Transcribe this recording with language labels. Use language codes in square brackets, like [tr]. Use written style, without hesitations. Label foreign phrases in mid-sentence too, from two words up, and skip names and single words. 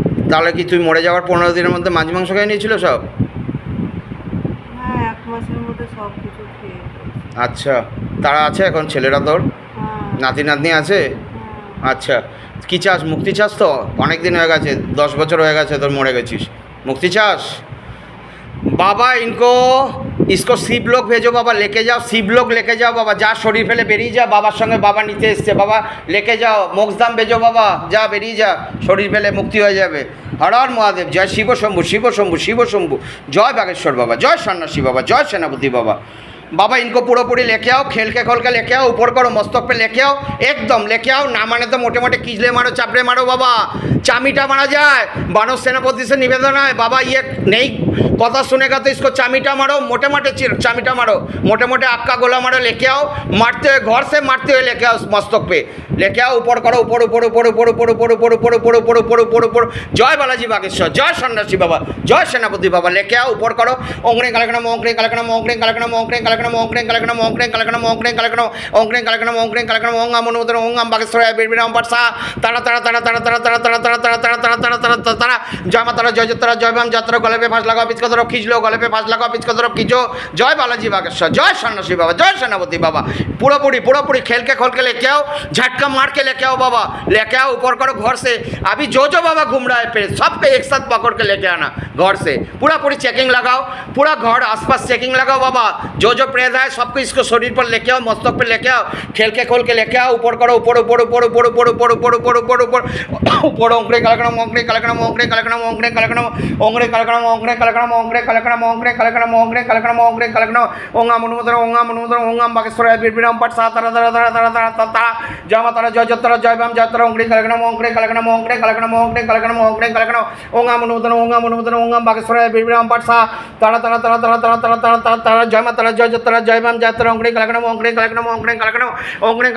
[bn] তাহলে কি তুই মরে যাওয়ার 15 দিনের মধ্যে মাছ মাংস খেয়ে নিয়েছিল সব? হ্যাঁ, 1 মাসের মধ্যে সব কিছু খেয়ে ফেলেছে। আচ্ছা, তারা আছে এখন ছেলেরা তোর? হ্যাঁ। নাতি নাতনি আছে? হ্যাঁ। আচ্ছা, কি চাস, মুক্তি চাস? তো অনেক দিন হয়ে গেছে, 10 বছর হয়ে গেছে তোর মরে গেছিস, মুক্তি চাস? [hi] बाबा इनको इसको शिव लोग भेजो बाबा, लेके जाओ, शिव लोग लेके जाओ बाबा, [bn] যা শরীর ফেলে বেরিয়ে যা, বাবার সঙ্গে বাবা নিতে এসেছে [hi] बाबा, लेके जाओ, मोक्षधाम भेजो बाबा, [bn] যা বেরিয়ে যা, শরীর ফেলে [hi] मुक्ति हो जाए। हर हर महादेव, जय शिव शंभु, शिव शंभु, शिव शंभु, जय बागेश्वर बाबा, जय सन्यासी बाबा, जय सेनापति बाबा। बाबा इनको पूरी लेके आओ, खेल के खोल के लेके आओ, ऊपर करो, मस्तक पे लेके आओ, एकदम लेके आओ, ना माने तो मोटे मोटे कीजले मारो, चापड़े मारो बाबा, चामीटा मारा जाए। बानर सेनापति से निवेदन है बाबा, ये नहीं कथा सुनेगा तो इसको चामीटा मारो, मोटे मोटे चामीटा मारो, मोटे मोटे आक्का गोला मारो, लेके आओ, मारते हुए घर से मारते हुए लेके आओ मस्तक पे, लेके आओ, ऊपर करो, ऊपर ऊपर ऊपर ऊपर ऊपर ऊपर ऊपर ऊपर ऊपर ऊपर ऊपर ऊपर ऊपर, जय बालाजी बागेश्वर, जय सन्यासी बाबा, जय सेनापति बाबा, लेके आओ, ऊपर करो, ओंकड़े कलकना ओंकड़े कलकना ओंकड़े कलकना ओंकड़े कलकना ओंकड़े कलकना ओंकड़े कलकना ओंकड़े कलकना ओंकड़े कलकना ओंकड़े कलकना ओंगाम अनुमोदन ओंगाम बागेश्वर बिरबिराम पाठसा तारा तारा तारा तारा तारा तारा तारा तारा तारा तारा तारा तारा तारा तारा, जय मातारा, जय जतरा, जय बाम जात्रा, गले पे फांस लगाओ, पिच को तरफ खींच लो, गले पे फांस लगाओ, पिच को तरफ खींचो, जय बालाजी बागेश्वर, जय सन्यासी बाबा, जय सेनापति बाबा, पूरा खेल के खोल के लेके आओ, झटका मार के लेके आओ बाबा, लेके आओ, ऊपर करो घर से, अभी जो बाबा घूम रहा है फिर सबके एक साथ पकड़ के लेके आना घर से, पूरी चेकिंग लगाओ, पूरा घर आसपास चेकिंग लगाओ बाबा, जो प्रेत है सबको इसको शरीर पर लेके आओ, मस्तक पर लेके आओ, खेल के खोल के लेके आओ, ऊपर करो, ऊपर ऊपर ऊपर ऊपर ऊपर ऊपर ऊपर ऊपर ऊपर ऊपर ऊपर ओंकड़े कलकना ओंकड़े कलकना ओंकड़े कलकना ओंकड़े कलकना ओंकड़े कलकना ओंकड़े कलकना ओंकड़े कलकना ओंकड़े कलकना ओंकड़े कलकना ओंकड़े कलकना ओंगाम अनुमोदन ओंगाम बागेश्वर बिरबिराम पाठसा तारा तारा तारा तारा तारा तारा, जय मातारा, जय जतरा, जय बाम जात्रा, ओंकड़े कलकना ओंकड़े कलकना ओंकड़े कलकना ओंकड़े कलकना ओंकड़े कलकना ओंगाम अनुमोदन ओंगाम बागेश्वर बिरबिराम पाठसा तारा तारा तारा तारा तारा तारा तारा तारा, जय मातारा, जय जतरा, जय बाम जात्रा, ओंकड़े कलकना ओंकड़े कलकना ओंकड़े कलकना ओंकड़े